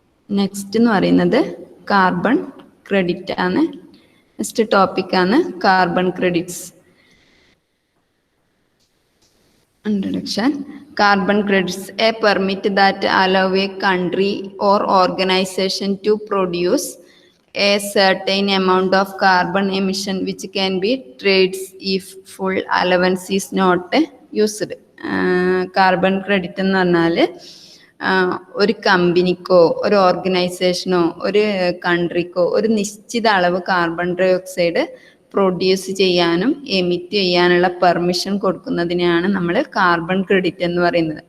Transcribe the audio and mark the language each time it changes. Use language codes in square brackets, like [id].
[ml] Next എന്ന് പറയുന്നത് carbon credit ആണ്. നെക്സ്റ്റ് ടോപ്പിക് ആണ് carbon credits. [en] Introduction. Carbon credits, a permit that allow a country or organization to produce a certain amount of carbon emission which can be traded if full allowance is not used. [ml] Carbon credit എന്ന് പറഞ്ഞാൽ ഒരു കമ്പനിക്കോ ഒരു ഓർഗനൈസേഷനോ ഒരു കൺട്രിക്കോ ഒരു നിശ്ചിത അളവ് carbon dye oxide produce ചെയ്യാനും emit ചെയ്യാനുള്ള പെർമിഷൻ കൊടുക്കുന്നതിനെയാണ് നമ്മൾ കാർബൺ ക്രെഡിറ്റ് എന്ന് പറയുന്നത്.